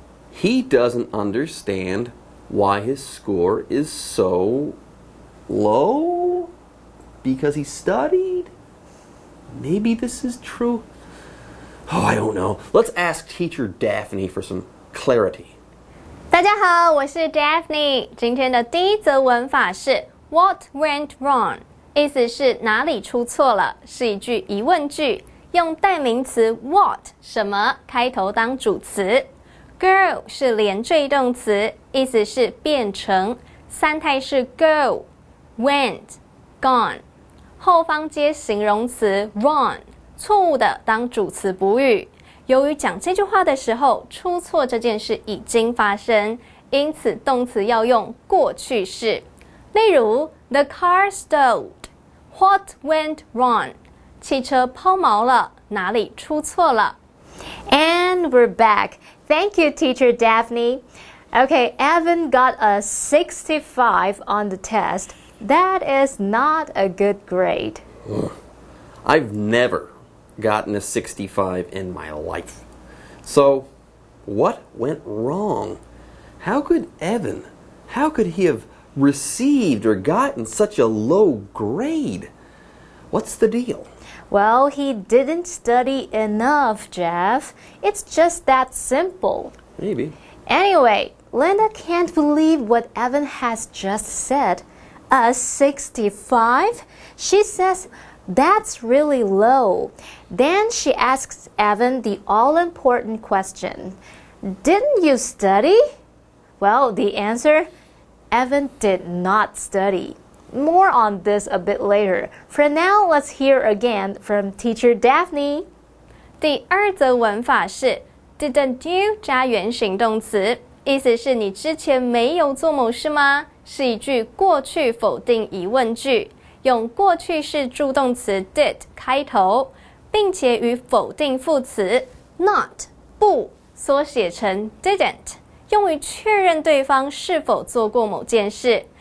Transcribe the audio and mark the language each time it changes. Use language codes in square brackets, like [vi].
[en] He doesn't understand why his score is so low? Because he studied? Maybe this is true. Oh, I don't know. Let's ask teacher Daphne for some clarity. [zh] 大家好，我是 Daphne。今天的第一则文法是 [en] What went wrong？ [zh] 意思是哪里出错了，是一句疑问句，用代名词 what 什么开头当主词。 Go 是连缀动词，意思是变成，三态是 go、went、gone， 后方接形容词 wrong， 错误的当主词补语。由于讲这句话的时候，出错这件事已经发生，因此动词要用过去式。 [en] 例如 The car stalled. What went wrong? [zh] 汽车抛锚了，哪里出错了？ [en] And we're back. Thank you, Teacher Daphne. Okay, Evan got a 65 on the test. That is not a good grade. I've never gotten a 65 in my life. So, what went wrong? How could he have received or gotten such a low grade? What's the deal? Well, he didn't study enough, Jeff. It's just that simple. Maybe. Anyway, Linda can't believe what Evan has just said. A 65? She says that's really low. Then she asks Evan the all-important question. Didn't you study? Well, the answer, Evan did not study. More on this a bit later. For now, let's hear again from Teacher Daphne. [zh] 第二则文法是 [en] Didn't you [zh] 加原形动词，意思是你之前没有做某事吗？是一句过去否定疑问句。用过去式助动词 did 开头，并且与否定副词 not 不缩写成 didn't， 用于确认对方是否做过某件事。